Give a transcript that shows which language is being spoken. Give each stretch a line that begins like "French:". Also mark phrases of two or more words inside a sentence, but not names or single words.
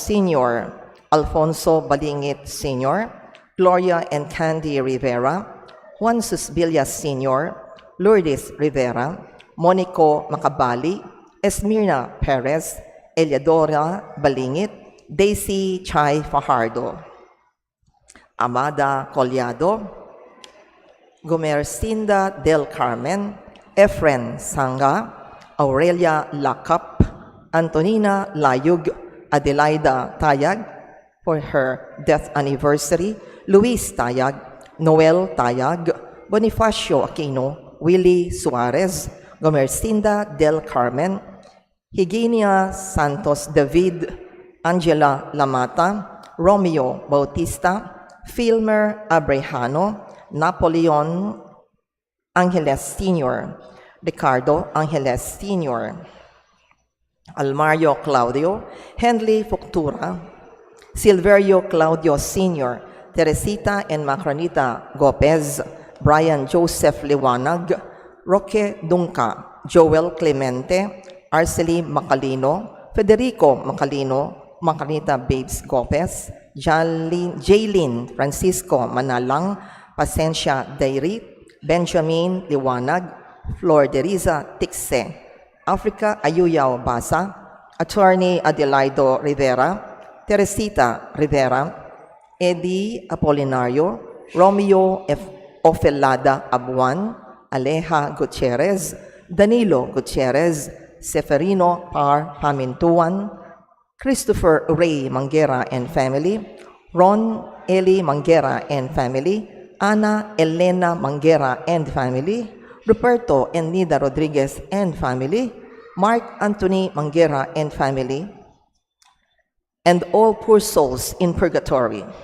English: Sr., Alfonso Balingit Sr., Gloria and Candy Rivera, Juan Susbillas Sr., Lourdes Rivera, Monico Macabali, Esmirna Perez, Eliadora Balingit, Daisy Chay Fajardo, Amada Collado, Gumercinda del Carmen, Efren Sanga, Aurelia Lacap, Antonina Layug, Adelaida Tayag for her death anniversary, Luis Tayag, Noel Tayag, Bonifacio Aquino, Willie Suarez, Gumercinda del Carmen, Higenia Santos David, Angela Lamata, Romeo Bautista, Filmer Abrejano, Napoleon Angeles Sr., Ricardo Angeles Sr., Almario Claudio, Henley Fuctura, Silverio Claudio Sr., Teresita and Macronita Gopez, Brian Joseph Liwanag, Roque Dunca, Joel Clemente, Arcely Macalino, Federico Macalino, Macarita Babes Gopez, Jaylin Francisco Manalang, Pasencia Dairy, Benjamin Liwanag, Flor de Riza Tixe, Africa Ayuyao Basa, Attorney Adelaido Rivera, Teresita Rivera, Eddie Apolinario, Romeo Ofelada Abuan, Aleja Gutierrez, Danilo Gutierrez, Seferino Par Pamintuan, Christopher Ray Manguera and family, Ron Eli Manguera and family, Ana Elena Manguera and family, Roberto and Nida Rodriguez and family, Mark Anthony Manguera and family, and all poor souls in purgatory.